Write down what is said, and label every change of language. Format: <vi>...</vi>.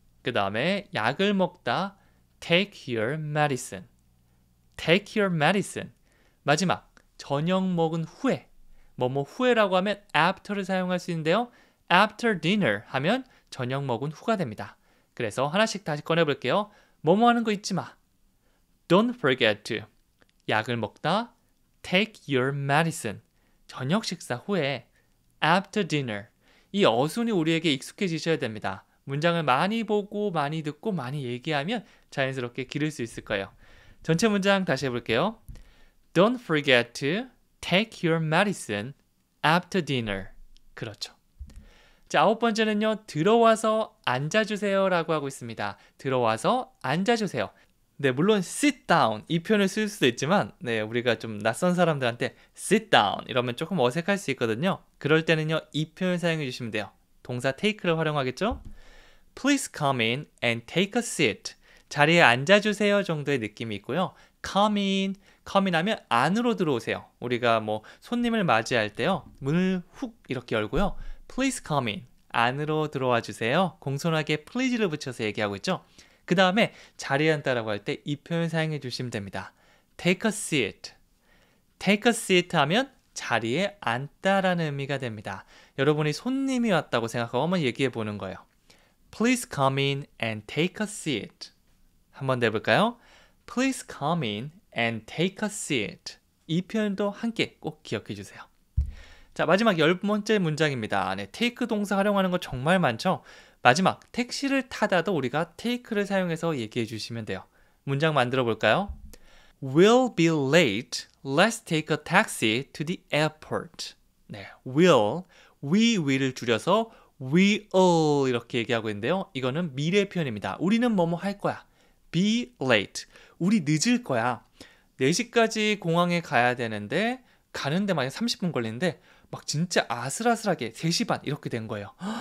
<ko>그 다음에 약을 먹다.</ko> <en>take your medicine. take your medicine.</en> <ko>마지막 저녁 먹은 후에 뭐뭐 후에라고 하면 after를 사용할 수 있는데요.</ko> <en>after dinner</en> <ko>하면 저녁 먹은 후가 됩니다. 그래서 하나씩 다시 꺼내볼게요. 뭐뭐 하는 거 잊지 마.</ko> <en>Don't forget to.</en> <ko>약을 먹다</ko> <en>take your medicine.</en> <ko>저녁 식사 후에</ko> <en>after dinner.</en> <ko>이 어순이 우리에게 익숙해지셔야 됩니다. 문장을 많이 보고 많이 듣고 많이 얘기하면 자연스럽게 기를 수 있을 거예요. 전체 문장 다시 해볼게요.</ko> <en>Don't forget to take your medicine after dinner.</en> <ko>그렇죠. 자, 9번째는요. 들어와서 앉아주세요 라고 하고 있습니다. 들어와서 앉아주세요. 네, 물론</ko> <en>sit down</en> <ko>이 표현을 쓸 수도 있지만 네, 우리가 좀 낯선 사람들한테 sit down 이러면 조금 어색할 수 있거든요. 그럴 때는요. 이 표현 사용해 주시면 돼요. 동사 take를 활용하겠죠?</ko> <en>Please come in and take a seat.</en> <ko>자리에 앉아주세요 정도의 느낌이 있고요.</ko> <en>Come in</en> <ko>하면 안으로 들어오세요. 우리가 뭐 손님을 맞이할 때요. 문을 훅 이렇게 열고요.</ko> <en>Please come in.</en> <ko>안으로 들어와 주세요. 공손하게 please를 붙여서 얘기하고 있죠. 그 다음에 자리에 앉다라고 할 때 이 표현 사용해 주시면 됩니다.</ko> <en>Take a seat. Take a seat</en> <ko>하면 자리에 앉다라는 의미가 됩니다. 여러분이 손님이 왔다고 생각하고 한번 얘기해 보는 거예요.</ko> <en>Please come in and take a seat.</en> <ko>한번 해볼까요?</ko> <en>Please come in and take a seat.</en> <ko>이 표현도 함께 꼭 기억해 주세요. 자, 마지막 10번째 문장입니다. 네, take 동사 활용하는 거 정말 많죠? 마지막, 택시를 타다도 우리가 take를 사용해서 얘기해 주시면 돼요. 문장 만들어 볼까요?</ko> <en>We'll be late. Let's take a taxi to the airport.</en> <ko>네, we will을 줄여서 we'll 이렇게 얘기하고 있는데요. 이거는 미래 표현입니다. 우리는 뭐뭐 할 거야.</ko> <en>Be late.</en> <ko>우리 늦을 거야. 4시까지 공항에 가야 되는데 가는데 만약 30분 걸리는데 막 진짜 아슬아슬하게 3시 반 이렇게 된 거예요.</ko>